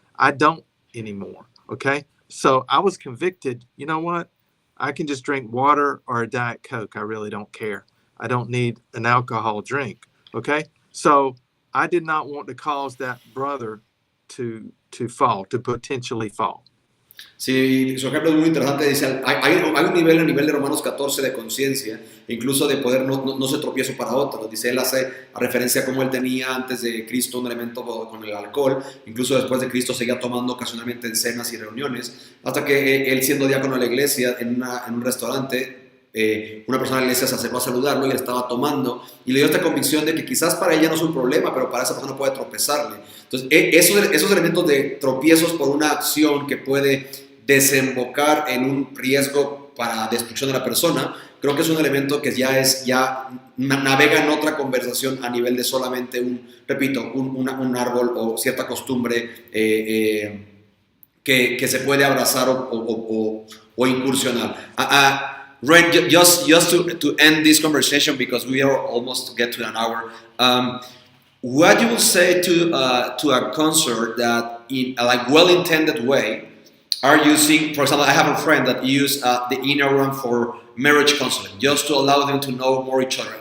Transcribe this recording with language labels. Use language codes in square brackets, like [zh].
[en] I don't anymore. Okay. So I was convicted. You know what? I can just drink water or a Diet Coke. I really don't care. I don't need an alcohol drink. Okay. So I did not want to cause that brother to fall, to potentially fall. [es] Sí, su ejemplo es muy interesante. Dice, hay un nivel a nivel de Romanos 14 de conciencia, incluso de poder no ser tropiezo para otros. Dice, él hace a referencia a cómo él tenía antes de Cristo un elemento con el alcohol, incluso después de Cristo seguía tomando ocasionalmente en cenas y reuniones, hasta que él siendo diácono de la iglesia en un restaurante, una persona de la iglesia se acercó a saludarlo y él estaba tomando y le dio esta convicción de que quizás para ella no es un problema, pero para esa persona puede tropezarle. Entonces, esos elementos de tropiezos por una acción que puede desembocar en un riesgo para destrucción de la persona, creo que es un elemento que ya navega en otra conversación a nivel de solamente un árbol o cierta costumbre que se puede abrazar o incursionar. [en] Ren, just to end this conversation, because we are almost get to an hour, what you will say to a concert that in a like well-intended way are using, for example, I have a friend that use the Enneagram for marriage counseling, just to allow them to know more each other.